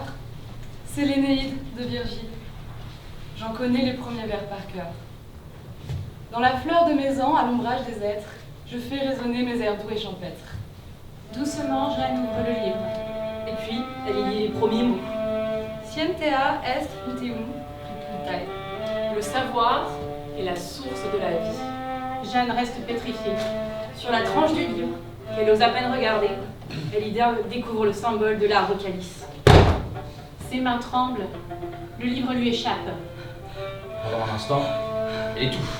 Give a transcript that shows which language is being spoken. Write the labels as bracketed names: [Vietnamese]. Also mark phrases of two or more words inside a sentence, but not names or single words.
[French] C'est l'Énéide de Virgile. J'en connais les premiers vers par cœur. Dans la fleur de mes ans, à l'ombrage des êtres, je fais résonner mes airs doux et champêtres. Doucement, Jeanne ouvre le livre. Et puis, elle y lit les premiers mots. [Latin] Scientia est utium vitae. [French] Le savoir est la source de la vie. Jeanne reste pétrifiée. Sur la tranche du livre, qu'elle ose à peine regarder, elle y découvre le symbole de l'arbre calice. Ses mains tremblent. Le livre lui échappe. Pendant un instant, elle étouffe.